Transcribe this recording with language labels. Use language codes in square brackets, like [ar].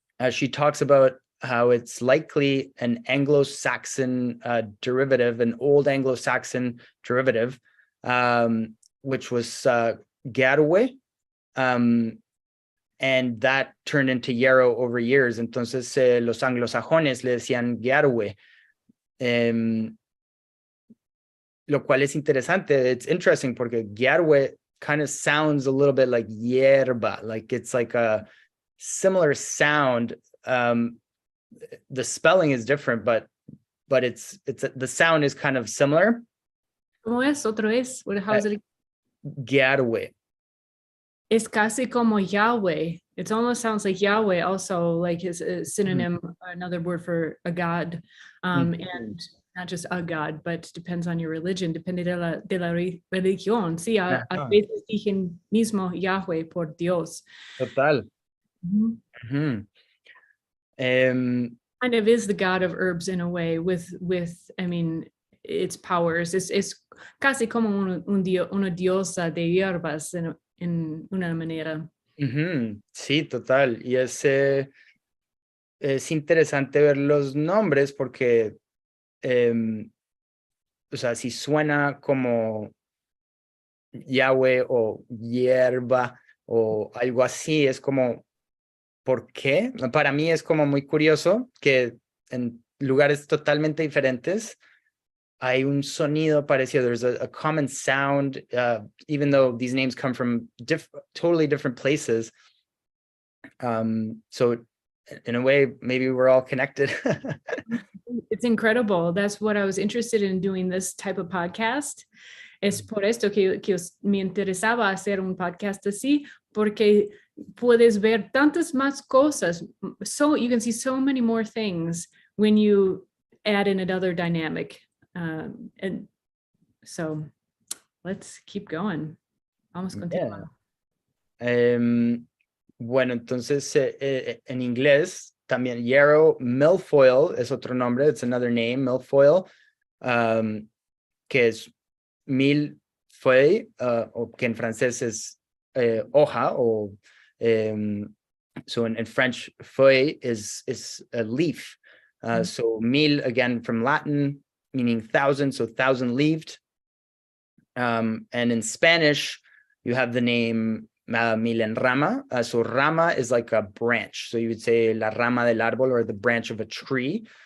[en] she talks about how it's likely an Anglo-Saxon derivative, an old Anglo-Saxon derivative, which was Yarrow, and that turned into Yarrow over years. [es] Entonces los anglosajones le decían Yarrow, lo cual es interesante. [en] It's interesting [es] porque [en] Yarrow kind of sounds a little bit like hierba, like it's like a similar sound. The spelling is different, but it's the sound is kind of similar. [es] ¿Cómo es? Otro es. [en] How is it? Yarrow. It's [es] casi como Yahweh. [en] It almost sounds like Yahweh also, like is a synonym, another word for a god. And not just a god, but depends on your religion, [es] depende de la religión. Sí, a veces dicen mismo Yahweh por Dios. Total. [en] Kind of is the god of herbs in a way with I mean, its powers. [es] Es casi como una diosa de hierbas en una manera. Sí, total. Y es interesante ver los nombres porque, o sea, si suena como Yahweh o hierba o algo así, es como, ¿por qué? Para mí es como muy curioso que en lugares totalmente diferentes hay un sonido parecido. [en] There's a common sound, even though these names come from totally different places. So in a way, maybe we're all connected. It's incredible. That's what I was interested in doing this type of podcast. [es] Es por esto que me interesaba hacer un podcast así, porque puedes ver tantas más cosas. [en] So you can see so many more things when you add in another dynamic. And so let's keep going. [es] Vamos a continuar. Bueno, entonces en inglés también Yarrow, milfoil es otro nombre, [en] it's another name, [es] milfoil, que es millefeuille, o que en francés es hoja, o [en] so in French, feuille is a leaf. So mille, again, from Latin, meaning thousand, so thousand-leaved. And in Spanish, you have the name Milenrama. So rama is like a branch. So you would say [es] la rama del árbol, [en] or the branch of a tree.